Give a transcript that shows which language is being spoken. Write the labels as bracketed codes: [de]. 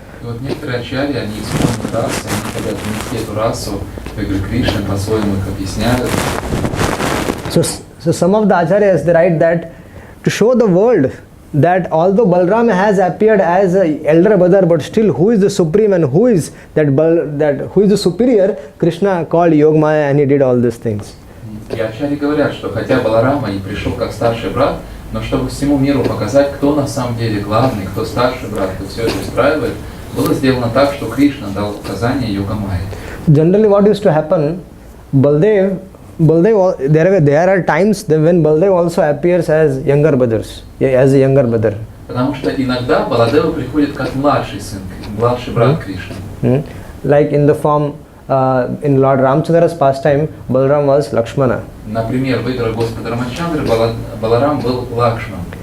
[ru] И вот некоторые ачарьи, они исполнят расу, они хотят внести эту расу в игры Кришны, по-своему их объясняют. [en] So some of the acharyas, they write that to show the world that although Balram has appeared as an elder brother, but still who is the supreme and who is who is the superior, Krishna called Yogamaya and he did all these things. [ru] И ачарьи говорят, что хотя Баларама и пришел как старший брат, но чтобы всему миру показать, кто на самом деле главный, кто старший брат, кто все это устраивает, было сделано так, что Кришна дал указание Йогамайе. [en] Generally what used to happen, Baldev, there are times when Baldev also appears as younger brothers, as a younger brother. [ru] Потому что иногда Баладева приходит как младший сын, младший брат Кришны. [en] Like in the form in Lord Ramchandra's pastime, Balram was Lakshmana. [ru] Например, в играх Господа Рамачандры Баларам был Лакшман.